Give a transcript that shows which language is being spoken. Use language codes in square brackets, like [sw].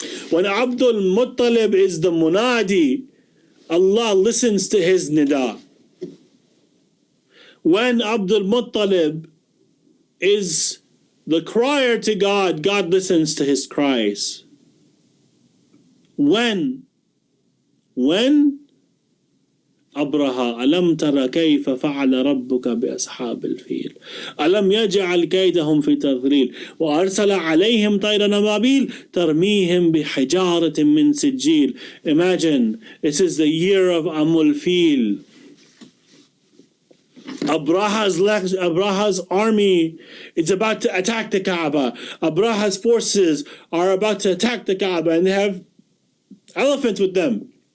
[en] When Abdul Muttalib is the munadi, Allah listens to his nida. When Abdul Muttalib is the crier to God, God listens to his cries. When [ar] أبرهة ألم تر كيف فعل ربك بأصحاب الفيل ألم يجعل كيدهم في تضليل وأرسل عليهم طيرا أبابيل ترميهم بحجارة من سجيل. [en] Imagine, this is the year of Amul Fil. Abraha's army is about to attack the Kaaba. Abraha's forces are about to attack the Kaaba, and they have elephants with them.